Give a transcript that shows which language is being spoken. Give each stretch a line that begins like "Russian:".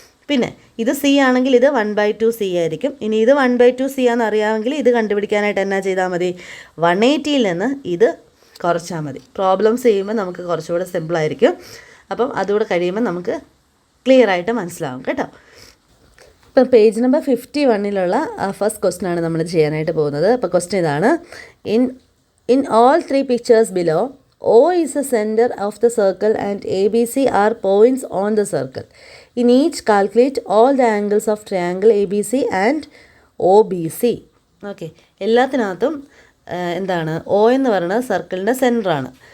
Malayalam: പിന്നെ ഇത് സി ആണെങ്കിൽ ഇത് 1/2 സി ആയിരിക്കും. ഇനി ഇത് 1/2 സി ആണെന്ന് അറിയാമെങ്കിൽ ഇത് കണ്ടുപിടിക്കാനായിട്ട് എന്നാ ചെയ്താൽ മതി? 180 നിന്ന് ഇത് കുറച്ചാൽ മതി. പ്രോബ്ലംസ് ചെയ്യുമ്പോൾ നമുക്ക് കുറച്ചുകൂടെ സിമ്പിളായിരിക്കും. അപ്പം അതുകൂടെ കഴിയുമ്പോൾ നമുക്ക് ക്ലിയർ ആയിട്ട് മനസ്സിലാവും കേട്ടോ. ഇപ്പം പേജ് നമ്പർ 51 ഫസ്റ്റ് ക്വസ്റ്റ്യൻ ആണ് നമ്മൾ ചെയ്യാനായിട്ട് പോകുന്നത്. അപ്പോൾ ക്വസ്റ്റ്യൻ ഇതാണ്.
English: In all 3 pictures below, O is the center of the circle and ABC are points on the circle. In each, calculate all the angles of triangle ABC and OBC.
Malayalam: Okay, എല്ലാത്തിനകത്തും എന്താണ്? O എന്ന് പറയുന്നത് സർക്കിളിൻ്റെ സെൻറ്ററാണ്.